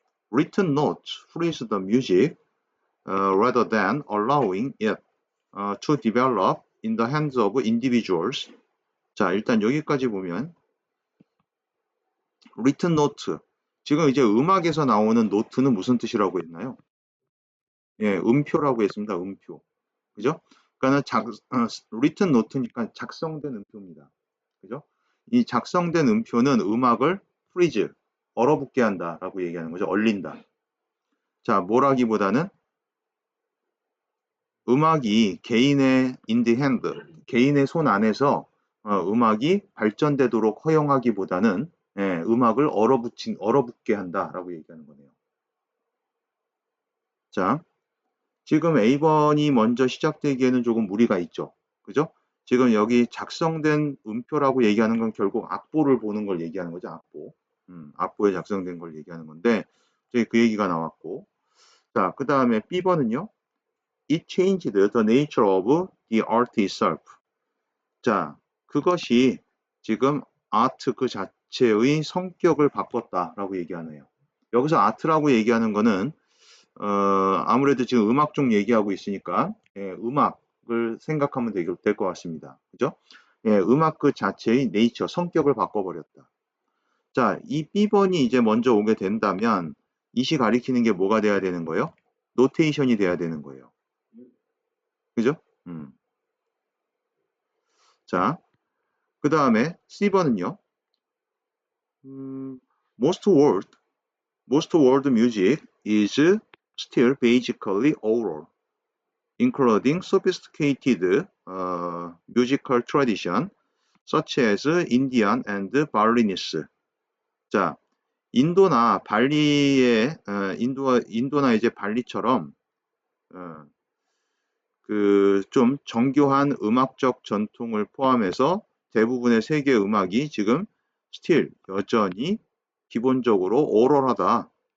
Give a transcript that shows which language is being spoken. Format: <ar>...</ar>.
<en>Written notes freeze the music rather than allowing it to develop in the hands of individuals.</en> <ko>자, 일단 여기까지 보면</ko> <en>written note.</en> <ko>지금 이제 음악에서 나오는 노트는 무슨 뜻이라고 했나요? 예, 음표라고 했습니다. 음표. 그죠? 그러니까는</ko> <en>written note니까</en> <ko>작성된 음표입니다. 그죠? 이 작성된 음표는 음악을</ko> <en>freeze,</en> <ko>얼어붙게 한다라고 얘기하는 거죠. 얼린다. 자, 뭐라기보다는 음악이 개인의</ko> <en>in the hand,</en> <ko>개인의 손 안에서 음악이 발전되도록 허용하기보다는 음악을 얼어붙게 한다라고 얘기하는 거네요. 자, 지금 A번이 먼저 시작되기에는 조금 무리가 있죠. 그죠? 지금 여기 작성된 음표라고 얘기하는 건 결국 악보를 보는 걸 얘기하는 거죠. 악보. 악보에 작성된 걸 얘기하는 건데 저희 그 얘기가 나왔고 자, 그 다음에 B번은요.</ko> <en>It changed the nature of the art itself.</en> <ko>자, 그것이 지금 아트 그 자체의 성격을 바꿨다라고 얘기하네요. 여기서 아트라고 얘기하는 거는 아무래도 지금 음악 쪽 얘기하고 있으니까 음악을 생각하면 될 것 같습니다. 그죠? 음악 그 자체의 네이처, 성격을 바꿔버렸다. 자, 이 B번이 이제 먼저 오게 된다면 이시 가리키는 게 뭐가 돼야 되는 거예요? 노테이션이 돼야 되는 거예요. 그죠? 자, 그 다음에 C번은요.</ko> <en>Most world music is still basically oral, including sophisticated musical tradition such as Indian and Balinese.</en> <ko>자, 인도나 발리의 인도나 이제 발리처럼 그 좀 정교한 음악적 전통을 포함해서 대부분의 세계 음악이 지금</ko> <en>still</en> <ko>여전히 기본적으로 오럴하다.</ko>